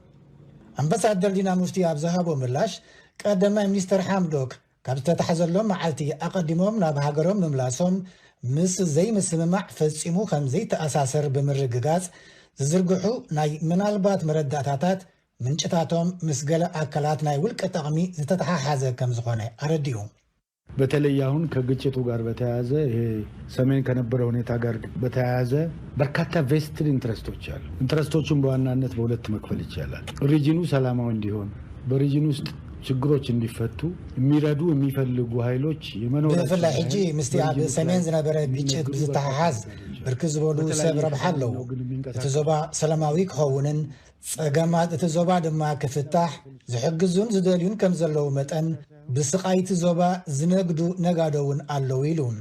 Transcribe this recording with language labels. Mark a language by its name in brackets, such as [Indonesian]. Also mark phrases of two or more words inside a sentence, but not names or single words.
[Tigrinya] ኣምባሳደር ዲና ሙፍቲ ኣብ ዝሃቦ ምላሽ ቀዳማይ ሚኒስትር ሐምዶክ ካብ ዝተታሕዘሎም መዓልቲ ኣቐዲሞም ናብ ሃገሮም ምምላሶም ምስ ዘይምስምማዕ ፈጺሙ ከም ዘይተኣሳሰር ብምርግጋጽ ዝዝርግሑ ናይ ምናልባት መረዳእታታት ምንጭታቶም ምስ ገለ አካላት ናይ ውልቀ ጠቕሚ ዝተተሓሓዘ ከም ዝኾነ አረዲዩ [Amharic] በተለይ አሁን ከግጭቱ ጋር በተያያዘ ይሄ ሰሜን ከነበረ ሁኔታ ጋር በተያያዘ በርካታ [English] vested interests [Amharic] አሉ ኢንትረስቶቹን በዋናነት በሁለት መክፈል ይቻላል ሪጂኑ ሰላማዊ እንዲሆን በሪጂኑ ውስጥ ችግሮች እንዲፈቱ የሚረዱ የሚፈልጉ ኃይሎች የመኖር [Tigrinya] በፍላይ ሕጂ ምስቲ ኣብ ሰሜን ዝነበረ ግጭት ብዝተሓሓዝ ብርክት ዝበሉ ሰብ ረብሓ ኣለዉ እቲ ዞባ ሰላማዊ ክኸውንን ጸገማት እቲ ዞባ ድማ ክፍታሕ ዝሕግዙን ዝደልዩን ከም ዘለዉ መጠን ብስቃይቲ ዞባ ዝነግዱ ነጋዶውን ኣለዉ ኢሉ